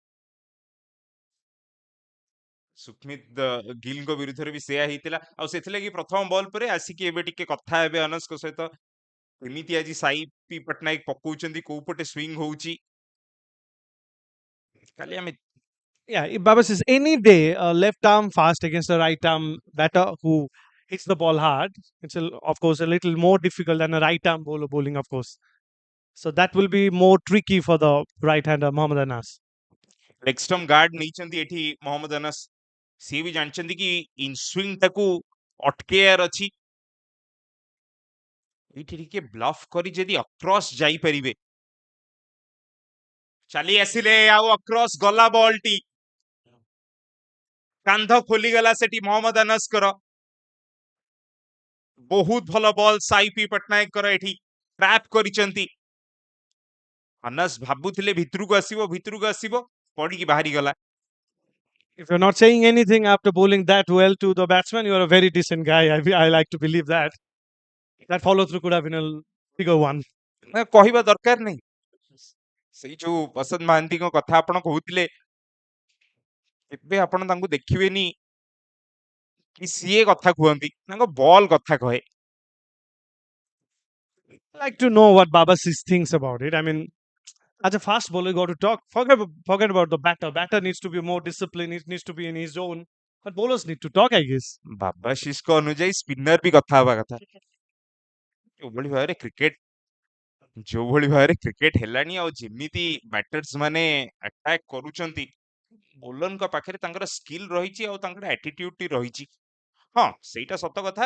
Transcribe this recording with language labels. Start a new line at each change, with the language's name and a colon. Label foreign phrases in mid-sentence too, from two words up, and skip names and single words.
Odia: ସୁକ୍ମିତ ଗିଲଙ୍କ ବିରୁଦ୍ଧରେ ବି ସେୟା ହେଇଥିଲା ଆଉ ସେଥିଲାଗି ପ୍ରଥମ ବଲ ପରେ ଆସିକି ଏବେ ଟିକେ କଥା ହେବେ ଅନସଙ୍କ ସହିତ. ଏମିତି ଆଜି ସାଇ ପି ପଟ୍ଟନାୟକ ପକଉଛନ୍ତି କୋଉ ପଟେ ସ୍ୱିଙ୍ଗ ହଉଛି ଖାଲି ଆମେ
English: Yeah, Baba says any day a left arm fast against a right arm batter who hits the ball hard. It's of course a little more difficult than a right arm bowler bowling, of course. So that will be more tricky for the right hander Mohammad Anas. leg stump guard
Odia: ନେଇଛନ୍ତି ଏଠି ମହମ୍ମଦ ଅନସ. ସିଏ ବି ଜାଣିଛନ୍ତି କି
English: in swing
Odia: ଟାକୁ ଅଟକେଇବାର ଅଛି. ଏଇଠି ଟିକେ ବ୍ଲଫ୍ କରି ଯଦି ଅକ୍ରସ୍ ଯାଇପାରିବେ. ଚାଲି ଆସିଲେ ଆଉ ଅକ୍ରସ୍ ଗଲା ବଲଟି. କାନ୍ଧ ଖୋଲିଗଲା ସେଠି ମହମ୍ମଦ ଅନସଙ୍କର. ବହୁତ ଭଲ ବଲ ସାଇ ପି ପଟ୍ଟନାୟକଙ୍କର ଏଠି ଟ୍ରାପ୍ କରିଛନ୍ତି. ଅନସ ଭାବୁଥିଲେ ଭିତରକୁ ଆସିବ ପଡ଼ିକି ବାହାରିଗଲା.
English: If you're not saying anything after bowling that well to the batsman, you're a very decent guy. I like to believe that. That follow through could have been a bigger one.
Odia: କହିବା ଦରକାର ନାହିଁ. ସେଇ ଯୋଉ ବସନ୍ତ ମହାନ୍ତିଙ୍କ କଥା ଆପଣ କହୁଥିଲେ ଏବେ ଆପଣ ତାଙ୍କୁ ଦେଖିବେନି କି ସିଏ କଥା କୁହନ୍ତି ତାଙ୍କ ବଲ କଥା କହେ.
English: I like to know what Baba thinks about it. I mean, as a fast bowler, you got to talk. Forget about the batter. Batter needs to be more disciplined. He needs to be in his zone. But bowlers need to talk, I guess.
Odia: ବାବାଶିଷଙ୍କ ଅନୁଯାୟୀ ସ୍ପିନର ବି କଥା ହବା କଥା. ଯୋଉଭଳି ଭାବରେ କ୍ରିକେଟ ହେଲାଣି ଆଉ ଯେମିତି ବ୍ୟାଟର୍ସ ମାନେ ଆଟାକ୍ କରୁଛନ୍ତି ବୋଲରଙ୍କ ପାଖରେ ତାଙ୍କର ସ୍କିଲ୍ ରହିଛି ଆଉ ତାଙ୍କର ଆଟିଟ୍ୟୁଡ ରହିଛି. ହଁ ସେଇଟା ସତ କଥା.